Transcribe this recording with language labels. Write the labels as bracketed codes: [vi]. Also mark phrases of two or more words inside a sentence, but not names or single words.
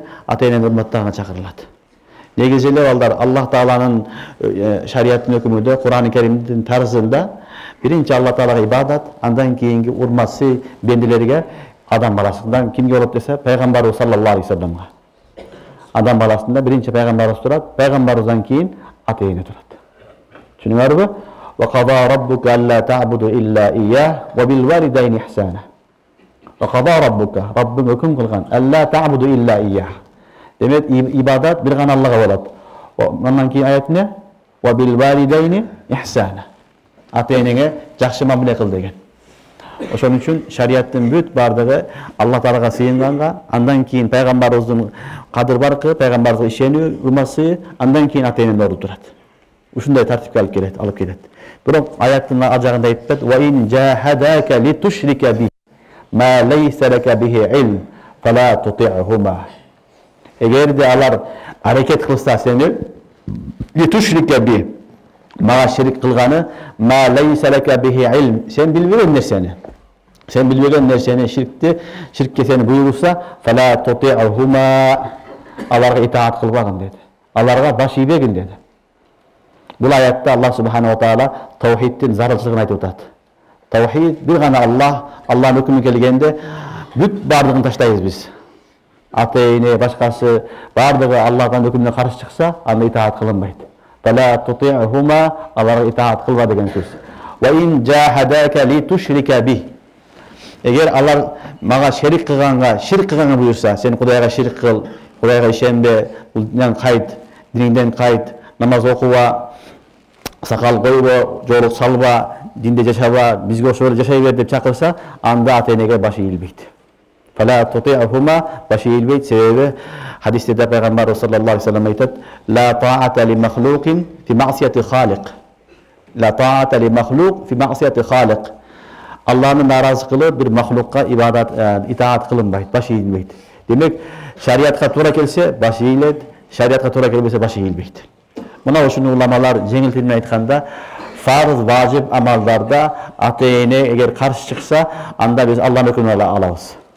[ky] Ата-энени урматтаганга чакырылат. Негизи эле балдар, Аллах Тааланын шариаттын өкүмүндө, Кур'ан-ы Керимдин тарзында биринчи Алла Таалага ибадат, андан кийинки урматсы бендилерге адам баласынан кимге болот десе, пайгамбарыбыз [ar] صلى الله عليه وسلم. [ky] Адам баласында биринчи пайгамбарыбыз турат, пайгамбарыбыздан кийин ата-эне турат. Түшүнүңөрбү? [ar] وَقَضَى رَبُّكَ أَلَّا تَعْبُدُوا إِلَّا إِيَّاهُ وَبِالْوَالِدَيْنِ إِحْسَانًا. وَقَضَى رَبُّكَ [ky] Раббим өкүм кылган [ar] أَلَّا تَعْبُدُوا إِلَّا إِيَّاهُ. [ky] Демек ибадат бир гана Аллахка болот. Андан кийин аят эмне? [ar] وَبِالْوَالِدَيْنِ إِحْسَانًا. [ky] Ата-энеге жакшы мамиле кыл деген. Ошон үчүн шарияттын бүт бардыгы Аллах Таалага сыйынганга, андан кийин пайгамбарыбыздын кадыр баркы, пайгамбарыбызга ишени, урматы, андан кийин ата-энени туура турат. Ушундай тартипке алып келет. Бирок аяттын ажагында айтат: [ar] "وإن جاهداك لتشرك بي ما ليس لك به علم فلا تطعهما." [ky] Эгерде алар аракет кылса сени [ar] لتشرك بي [ky] мага ширик кылганы [ar] ما ليس لك به علم, [ky] сен билбеген нерсени. Сен билбеген нерсени ширкке сени буйрулса, [ar] فلا تطعهما, [ky] аларга итаат кылбагын деди. Аларга баш ийбегин деди. Бұл аятта Аллах [ar] سبحانه وتعالى [ky] таухидтин зарылчылыгын айтып атат. Таухид бир гана Аллах, Аллахтын өкүмү келгенде бүт бардыгын таштайбыз биз. Ата-эне башкасы бардыгы Аллахтын өкүмүнө каршы чыкса, аны итаат кылынбайт. [ar] فلا تطعهما, [ky] аларга итаат кылба деген сөз. [ar] وإن جاهداك لتشرك بي. [ky] Эгер алар мага ширк кылганга буйрса, сен Кудайга ширк кыл, Кудайга ишенбе, бул кайт, диниңден кайт, намаз окуба, сакал койбо, жоолук салба, динде жашаба, бизге ошол жашай бер деп чакырса, анда ата-энеге башы ийилбейт. [ar] فلا تطعهما, [ky] башы ийилбейт. Себеби хадисте пайгамбар [ar] صلى الله عليه وسلم [ky] айтат: [ar] "لا طاعة لمخلوق في معصية خالق." لا طاعة لمخلوق في معصية خالق. [ky] Аллахны наразы кылып бир махлукка итаат кылынбайт, башы ийилбейт. Демек, шариатка туура келсе башы ийилет, шариатка туура келбесе башы ийилбейт. Мына ушуну уламалар жеңил тилмен айтканда, фарыз, важип амалдарда ата-эне эгер каршы чыкса, анда биз Аллахтын өкүмүн алабыз.